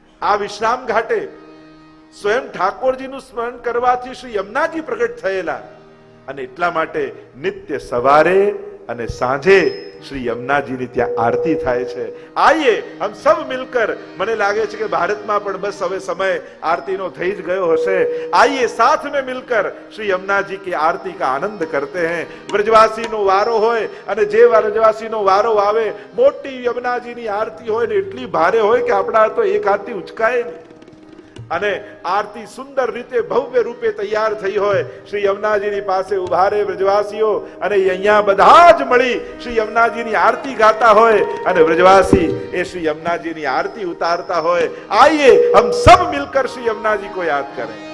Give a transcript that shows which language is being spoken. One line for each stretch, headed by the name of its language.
Gujarati: આ વિશ્રામ ઘાટે સ્વયં ઠાકોરજીનું સ્મરણ કરવાથી શ્રી યમુનાજી પ્રગટ થયેલા. અને એટલા માટે નિત્ય સવારે અને સાંજે શ્રી યમુનાજીની ત્યાં આરતી થાય છે.
Hindi: આઈએ હમ સબ મિલકર,
Gujarati: મને લાગે છે કે ભારતમાં પણ બસ હવે સમય આરતીનો થઈ જ ગયો હશે.
Hindi: આઈએ સાથ में मिलकर श्री यमुना जी की आरती का आनंद करते हैं.
Gujarati: વ્રજવાસીનો વારો હોય અને જે વ્રજવાસીનો વારો આવે, મોટી યમુનાજીની આરતી હોય ને એટલી ભારે હોય કે આપણા તો એક હાથથી ઉચકાય નહીં. અને આરતી સુંદર રીતે ભવ્ય રૂપે તૈયાર થઈ હોય, શ્રી યમુનાજીની પાસે ઉભા રહે વ્રજવાસીઓ અને અહીંયા બધા જ મળી શ્રી યમુનાજીની આરતી ગાતા હોય અને વ્રજવાસી એ શ્રી યમુનાજીની આરતી ઉતારતા હોય.
Hindi: આइए हम सब मिलकर श्री यमुना जी को याद करें.